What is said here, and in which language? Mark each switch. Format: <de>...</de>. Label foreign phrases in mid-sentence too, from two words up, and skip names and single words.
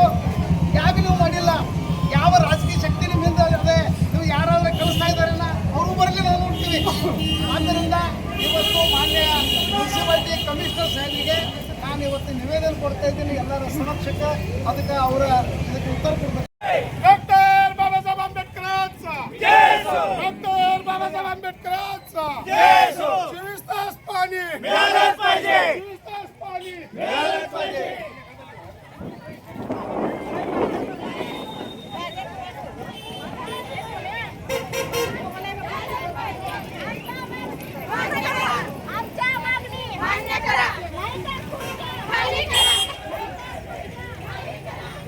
<kn>ಯಾಕೆ ನೀವು ಮಾಡಿಲ್ಲ? ಯಾವ ರಾಜಕೀಯ ಶಕ್ತಿ ನಿಮ್ಮಿಂದ ಇದೆ? ನೀವು ಯಾರಾದ್ರೂ ಕಳಿಸ್ತಾ ಇದ್ದಾರಲ್ಲ, ಅವರು ಬರಲಿ, ನಾವು ನೋಡ್ತೀವಿ. ಆದ್ದರಿಂದ ಇವತ್ತು ಮಾನ್ಯ ಮುನ್ಸಿಪಾಲಿಟಿ ಕಮಿಷನರ್ ಸಾಹೇಬರಿಗೆ ನಾನು ಇವತ್ತು ನಿವೇದನೆ ಕೊಡ್ತಾ ಇದ್ದೀನಿ ಎಲ್ಲರ ಸಮಕ್ಷಕ. ಅದಕ್ಕೆ ಅವರ ಇದಕ್ಕೆ ಉತ್ತರ ಕೊಡಬೇಕು.</kn> <mr>डॉक्टर बाबासाहेब आंबेडकरांचा डॉक्टर बाबासाहेब आंबेडकरांचा 24 तास पाणी मिळालंच पाहिजे, 24 तास पाणी मिळालंच पाहिजे. आमच्या मागणी मान्य करा, नाही तर खाली करा.</mr>